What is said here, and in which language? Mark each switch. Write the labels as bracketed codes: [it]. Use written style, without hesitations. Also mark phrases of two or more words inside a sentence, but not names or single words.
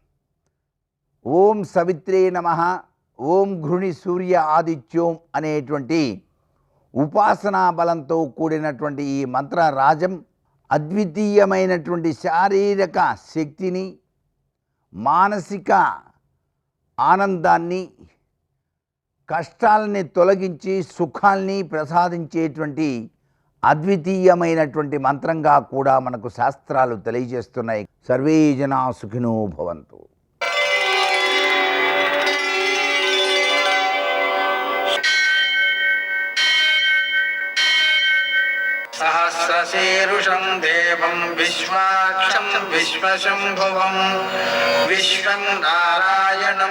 [sa] ఓం సవిత్రే నమః, ఓం ఘృణి సూర్య ఆదిత్యోం [te] అనేటువంటి ఉపాసనా బలంతో కూడినటువంటి ఈ మంత్రరాజం అద్వితీయమైనటువంటి శారీరక శక్తిని, మానసిక ఆనందాన్ని, కష్టాలని తొలగించి సుఖాల్ని ప్రసాదించేటువంటి అద్వితీయమైనటువంటి మంత్రంగా కూడా మనకు శాస్త్రాలు తెలియజేస్తున్నాయి. [sa] సర్వే జనా సుఖినో భవంతు. सहस्रशीर्षं देवं विश्वाक्षं विश्वशम्भुवं विश्वं नारायणं